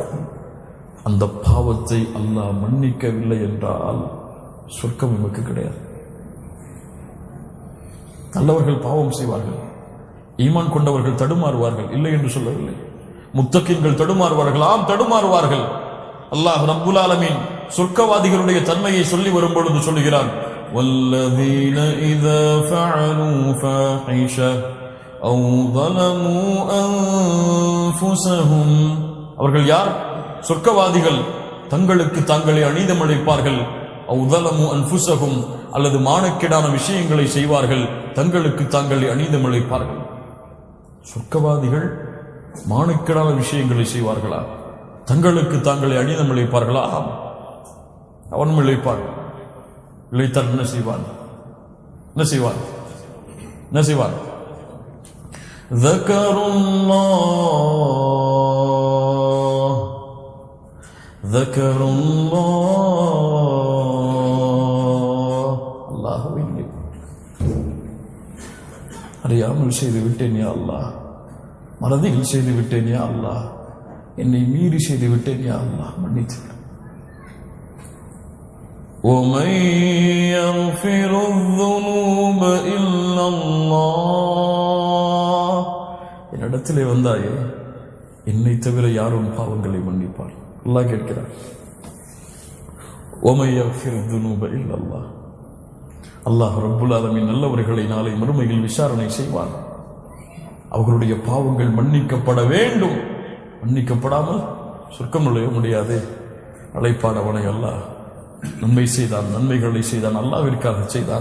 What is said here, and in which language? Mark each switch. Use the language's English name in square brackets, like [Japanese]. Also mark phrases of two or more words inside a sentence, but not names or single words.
[Tamil] அந்த பாவத்தை அல்லாஹ் மன்னிக்கவில்லை என்றால் சொர்க்கம் நமக்கு கிடையாது. நல்லவர்கள் பாவம் செய்வார்கள், ஈமான் கொண்டவர்கள் தடுமாறுவார்கள், இல்லை என்று சொல்லவில்லை. முத்தகீன்கள் தடுமாறுவார்கள், ஆம் தடுமாறுவார்கள். [Arabic] الله رب العالمين [Tamil] சொர்க்கவாதிகளுடைய தன்மையை சொல்லி வரும் பொழுது சொல்லுகிறான், [Arabic] وَالَّذِينَ إِذَا فَعَلُوا فَاحِشَةً أَوْ ظَلَمُوا أَنفُسَهُمْ. [Tamil] அவர்கள் யார்? சொர்க்கவாதிகள். தங்களுக்கு தாங்களே அநீதமிழைப்பார்கள். [Arabic] أَوْ ظَلَمُوا أَنفُسَهُمْ, [Tamil] அல்லது மானக்கேடான விஷயங்களை செய்வார்கள், தங்களுக்கு தாங்களே அநீதமிழைப்பார்கள். சொர்க்கவாதிகள் மானக்கேடான விஷயங்களை செய்வார்களா? தங்களுக்கு தாங்களே அநீதமிழைப்பார்களா? அவன் இழைப்பான். இழைத்தால் என்ன செய்வான்? [Arabic] ذكروا الله. [Tamil] அல்லாஹ்வை அறியாமல் செய்து விட்டேன் [Arabic] يا الله, [Tamil] மறதியில் செய்து விட்டேன் [Arabic] يا الله, [Tamil] என்னை மீறி செய்து விட்டேன் [Arabic] يا الله, [Tamil] மன்னித்து. [Arabic] وَمَن يَغْفِرُ الذُّنُوبَ إِلَّا اللَّهُ. [Tamil] என்னிடத்திலே வந்தாயே, என்னை தவிர யாரும் பாவங்களை மன்னிப்பார்? அல்லாஹ் கேட்கிறார். [Arabic] وَمَن يَغْفِرُ الذُّنُوبَ إِلَّا اللَّهُ. الله رب العالمين [Tamil] நல்லவர்களை நாளை மறுமையில் விசாரணை செய்வான். அவர்களுடைய பாவங்கள் மன்னிக்கப்பட வேண்டும். மன்னிக்கப்படாமல் சொர்க்கம் நுழைய முடியாது. அழைப்பானவனை அல்லாஹ் நன்மை செய்தான், நன்மைகளை செய்தான், அல்லாஹ்விற்காக செய்தான்.